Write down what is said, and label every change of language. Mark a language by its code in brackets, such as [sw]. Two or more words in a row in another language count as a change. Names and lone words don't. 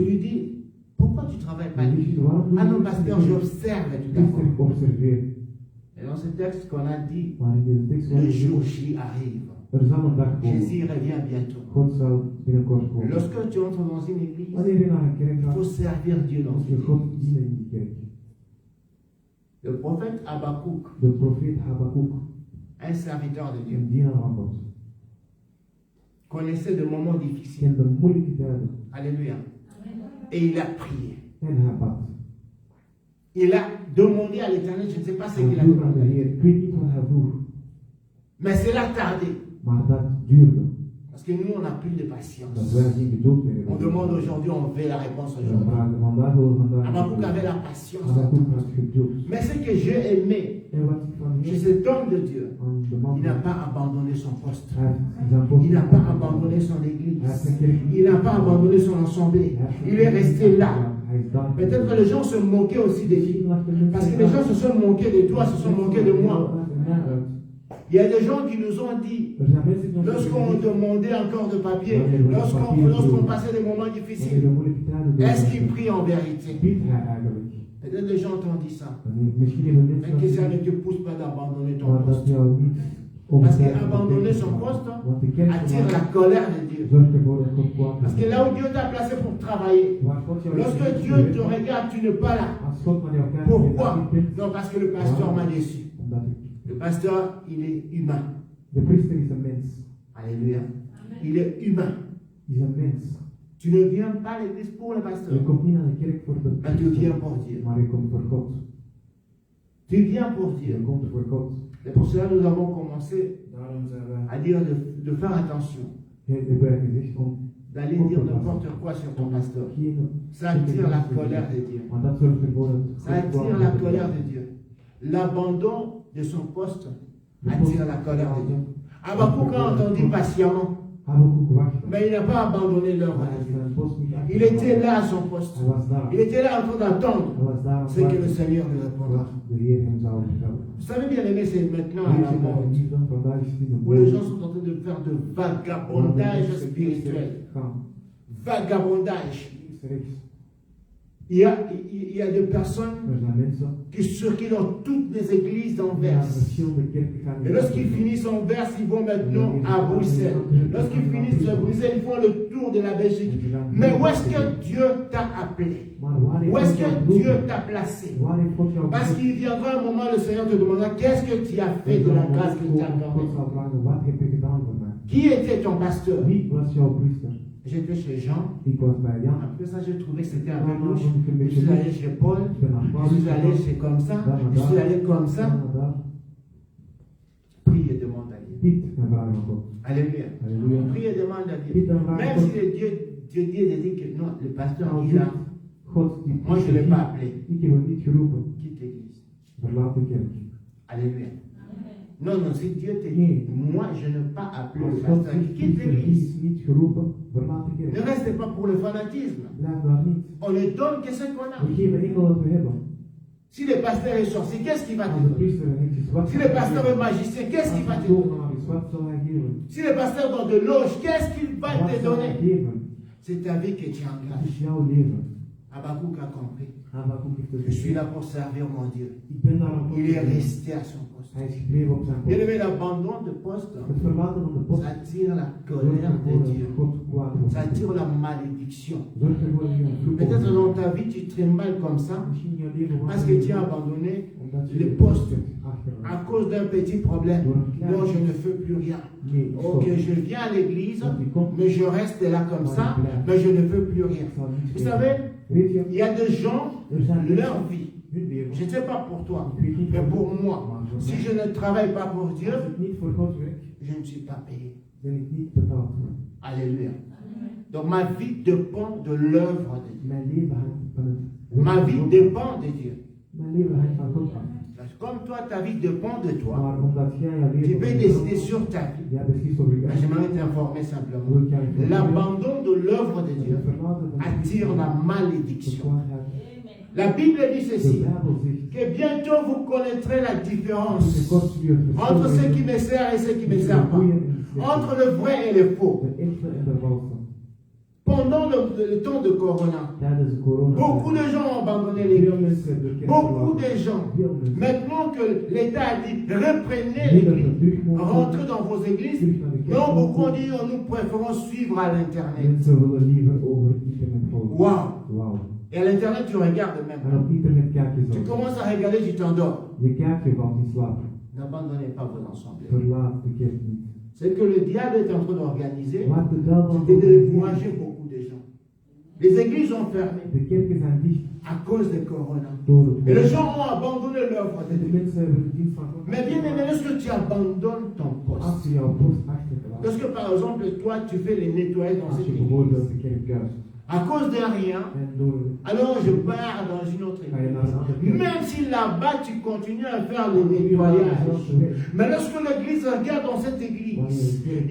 [fr] lui dis, pourquoi tu travailles pas En ici? [nl] weet je waarom doe Ah [fr] je non, [nl] niets [fr] pasteur, [nl] in de kerk? [fr] j'observe tout [nl] Priester, [fr] d'abord. [nl] ik observeer. [fr] Et dans ce texte qu'on a dit, [nl] Maar in deze tekst [fr] le [nl] wordt [fr] jour [nl] gezegd, [fr] J arrive. [nl] er zal een dag komen. [fr] Jésus revient bientôt. [nl] God zal binnenkort komen. [fr] Lorsque tu entres dans une église, [nl] Wanneer je naar een kerk [fr] il [nl] gaat, [fr] faut servir Dieu dans [nl] moet [fr] cette [nl] je God [fr] église. [nl] dienen in die kerk. [fr] Le prophète Habakkuk, [nl] De profeet Habakkuk, [fr] un serviteur de Dieu, [nl] een dienaar van God, [fr] connaissait de moments difficiles. [nl] kende moeilijke tijden [fr] Alléluia. Et il a prié. [nl] en hij bad. [fr] Il a demandé à l'Éternel, je ne sais pas ce [nl] Hij [fr] qu'il a [nl] vroeg aan de [fr] demandé. [nl] Heer, ik weet niet wat hij vroeg, [fr] Mais cela a tardé. [nl] maar dat duurde. [fr] Parce que nous, on n'a plus de [nl] Dat [fr] patience. [nl] wij geen geduld meer [fr] On [nl] hebben. [fr] demande aujourd'hui, on veut la réponse [nl] We [fr] aujourd'hui. [nl] vragen vandaag willen vandaag. [fr] Habakkuk avait la patience. [nl] Habakkuk had geduld. [fr] Mais ce que j'ai aimé [nl] En wat ik van [fr] chez [nl] hem [fr] cet homme de Dieu, [nl] aan de man [fr] il n'a pas abandonné son poste. [nl] hij heeft zijn post [fr] Il n'a pas abandonné son église. [nl] Hij heeft zijn kerk niet [fr] Il n'a pas abandonné son assemblée. Il est resté là. [nl] Hij is daar. [fr] Peut-être que les gens se moquaient aussi de lui. Parce que les gens se sont moqués de toi, se sont moqués de moi. Il y a des gens qui nous ont dit, [nl] Er zijn mensen die ons [fr] lorsqu'on demandait encore de papier, lorsqu'on passait des moments difficiles, est-ce qu'il prie en vérité? [nl] Biedt hij eigenlijk? [fr] Peut-être les gens t'ont dit ça. [nl] Misschien hebben [fr] Mais [nl] mensen [fr] que ça ne te pousse pas d'abandonner ton [nl] maar dat [fr] poste. [nl] jou niet [fr] Parce qu'abandonner son poste [nl] Want de kerk [fr] attire la colère de Dieu. [nl] zorgt ervoor dat God kwaad [fr] Parce que là où Dieu t'a placé pour travailler, [nl] Waar God jou [fr] lorsque [nl] heeft [fr] Dieu [nl] gestuurd, [fr] te regarde, tu n'es pas là. [nl] als God naar jou kijkt, [fr] Pourquoi? [nl] je bent [fr] Non, parce que le pasteur m'a déçu. [nl] omdat [fr] Le pasteur, il est humain. [nl] de priester is een mens. [fr] Alléluia. Il est humain. [nl] Is een mens. [fr] Tu ne viens pas à l'église pour le pasteur, [nl] Je komt niet naar de kerk voor de [fr] mais tu viens pour Dieu. [nl] maar je komt voor God. [fr] Tu viens pour [nl] Je [fr] Dieu. [nl] komt voor God. [fr] C'est pour cela que nous avons commencé [nl] Daarom zijn wij [fr] à dire de faire attention, [nl] hebben wij gezegd om [fr] d'aller dire n'importe quoi sur ton pasteur. [nl] geen. [fr] Ça attire la colère de Dieu. [nl] Want dat zorgt ervoor dat [fr] Ça attire la colère de Dieu. L'abandon de son poste attire la colère de Dieu. Habakkuk a entendu patiemment, [nl] Habakkuk wachtte. [fr] mais il n'a pas abandonné l'œuvre [nl] Maar [fr] de [nl] hij [fr] Dieu. [nl] zijn post niet [fr] Il était là à son poste. [nl] Hij was daar. [fr] Il était là en train d'attendre [nl] Hij was daar. [fr] ce que le Seigneur lui répondra. [nl] De Heer hem zou vertellen. [fr] Vous savez bien aimé, c'est maintenant à la mode [nl] Vandaag is het in de [fr] où les gens sont en train de faire de vagabondage spirituel. Vagabondage. Il y a des personnes [nl] Er zijn mensen [fr] qui circulent dans toutes les églises [nl] die naar [fr] d'Anvers. [nl] verschillende kerken gaan. [fr] Et lorsqu'ils finissent en Anvers, ils vont maintenant à Bruxelles. Lorsqu'ils finissent à Bruxelles, ils font le tour de la Belgique. Mais où est-ce que Dieu t'a appelé? Où est-ce que Dieu t'a placé? Parce qu'il viendra un moment, le Seigneur te demandera qu'est-ce que tu as fait de la grâce qu'il t'a accordée. [nl] Wat heb je gedaan voor mij? [fr] Qui était ton pasteur? [nl] Wie was jouw priester? [fr] J'étais chez Jean. [nl] Ik was bij Jan. [fr] Après ça, j'ai trouvé que c'était un peu louche. Je suis allé chez Paul. [nl] Ik ben naar [fr] Je [nl] Paulus [fr] suis allé [nl] gegaan. [fr] chez comme ça. Je suis allé comme ça. [nl] Dan naar daar. [fr] Prie et demande à Dieu. [nl] Bid en vraag aan God. [fr] Alléluia. [nl] Halleluja. [fr] Prie et demande à Dieu. [nl] Bid en vraag [fr] Même [nl] aan [fr] si [nl] God. [fr] le Dieu dit que non, le pasteur [nl] Als [fr] il a, [nl] God die [fr] moi je ne l'ai pas appelé. [nl] Ik heb hem niet geroepen. [fr] Quitte l'église. [nl] Verlaat de kerk. [fr] Alléluia. Non, non, si Dieu te dit, [nl] Nee. [fr] moi je n'ai pas appelé [nl] Als [fr] le [nl] God [fr] pasteur, [nl] zegt, [fr] quitte [nl] die [fr] l'église. [nl] is niet geroepen, verlaat de [fr] Ne [nl] kerk. [fr] reste pas pour le fanatisme. [nl] Blijf daar niet. [fr] On ne donne que ce qu'on a. [nl] We geven enkel wat we hebben. [fr] Si le pasteur est sorcier, qu'est-ce qu'il va te [nl] Als de [fr] donner? [nl] priester een niks is, wat [fr] Si le pasteur est magicien, qu'est-ce qu'il va [nl] Als [fr] te [nl] de [fr] donner? [nl] tovenaar is, wat zal hij geven? [fr] Si le pasteur est dans de loge, qu'est-ce qu'il va [nl] Wat [fr] te [nl] zal hij [fr] donner? [nl] geven? [fr] C'est ta vie que tu [nl] Dat [fr] engages. [nl] is jouw leven. [fr] Habakkuk a compris. [nl] Habakkuk heeft het [fr] Je suis [nl] gezien. [fr] là pour servir mon Dieu. [nl] Ik ben daar om [fr] Il est resté à son poste. [nl] Hij is gebleven op zijn [fr] Bien [nl] post. [fr] aimé, l'abandon de poste, [nl] Het verlaten van de post [fr] ça attire la [nl] zorgt [fr] colère de [nl] ervoor [fr] Dieu. [nl] dat God kwaad wordt. [fr] Ça attire la malédiction. [nl] Zorgt ervoor dat je een vloek [fr] Peut-être [nl] wordt. [fr] dans ta vie, tu trimballes comme ça [nl] Misschien in je leven [fr] parce que tu as abandonné [nl] omdat je [fr] le [nl] de [fr] poste [nl] post achterlaat. [fr] à cause d'un petit problème. Non, je ne fais plus rien. [nl] Nee, Ok, stop. [fr] je viens à l'église, [nl] Want je komt, [fr] mais je reste là comme ça, mais je ne fais plus rien. [nl] ik zal niets [fr] Vous [nl] geven. [fr] savez, [nl] Weet je, [fr] il y a des gens, [nl] er zijn [fr] leur [nl] mensen, [fr] vie, [nl] hun leven. [fr] je ne sais pas pour toi, [nl] Ik weet niet [fr] mais [nl] voor [fr] pour [nl] jou, [fr] moi, [nl] maar voor [fr] si mij. je ne travaille pas pour Dieu, [nl] Als ik niet voor God werk, [fr] je ne suis pas payé. [nl] ben ik niet betaald. [fr] Alléluia. Donc ma vie dépend de l'œuvre de Dieu. [nl] Mijn leven hangt van het [fr] Ma vie dépend de Dieu. [nl] Mijn leven hangt van God af. [fr] Comme toi, ta vie dépend de toi, [nl] Maar omdat jij je [fr] tu [nl] leven [fr] peux [nl] van [fr] décider [nl] God- [fr] sur ta vie. [nl] jij beslist over je [fr] Mais [nl] eigen [fr] j'aimerais t'informer simplement. [nl] wil ik jou informeren. [fr] L'abandon de l'œuvre de [nl] Het [fr] Dieu [nl] verlaten van de [fr] attire la [nl] de [fr] malédiction. [nl] kwaadheid. [fr] La Bible dit [nl] De [fr] ceci, [nl] Bijbel zegt [fr] que bientôt vous connaîtrez la [nl] dat de [fr] différence [nl] God u het verschil [fr] entre ceux [nl] weet [fr] qui me servent et ceux qui ne me [nl] tussen de [fr] servent pas, [nl] goeie en de slechte, [fr] entre le vrai et le faux. [nl] de echte en de valse. [fr] Pendant le temps de Corona, [nl] Tijdens de corona. [fr] beaucoup de gens ont abandonné [nl] Veel [fr] l'église. [nl] mensen de kerk [fr] Beaucoup [nl] verlaten. [fr] de gens. [nl] Veel mensen. [fr] Maintenant que l'État a dit reprenez [nl] Nu dat we [fr] l'église, [nl] terug mogen, [fr] rentrez dans vos églises, [nl] terug naar de kerk [fr] non, beaucoup ont [nl] mogen, [fr] dit oh, nous préférons suivre à l'internet. [nl] mensen willen liever over internet volgen. [fr] Waouh! [nl] Wauw. [fr] Et à l'internet, tu regardes [nl] En [fr] même. [nl] op internet kijk je [fr] Tu [nl] zo. [fr] commences à regarder, tu t'endors. [nl] Je kijkt, je valt in slaap. [fr] N'abandonnez pas vos assemblées. [nl] Verlaat de kerk niet. [fr] Ce que le diable est en train d'organiser, [nl] Wat de duivel [fr] c'est de décourager beaucoup de gens. Les églises ont fermé [nl] De kerken zijn dicht [fr] à cause de Corona. [nl] door het [fr] Et les [nl] virus. [fr] gens ont abandonné l'œuvre de [nl] En de [fr] Dieu. [nl] mensen hebben de dienst van God. [fr] Mais bien aimé, lorsque tu abandonnes ton poste, [nl] Als je jouw post achterlaat, [fr] Lorsque par exemple, toi, tu fais les nettoyages dans [nl] Als [fr] cette [nl] je [fr] église, [nl] bijvoorbeeld de kerk kuist [fr] à cause de rien, [nl] en door [fr] alors je pars dans une autre [nl] ga je [fr] église. [nl] naar een andere kerk. [fr] Même si là-bas, tu continues à faire le [nl] Dan doe je maar [fr] nettoyage. [nl] dezelfde weg. [fr] Mais lorsque l'église regarde dans cette [nl] Wanneer [fr] église, [nl] de kerk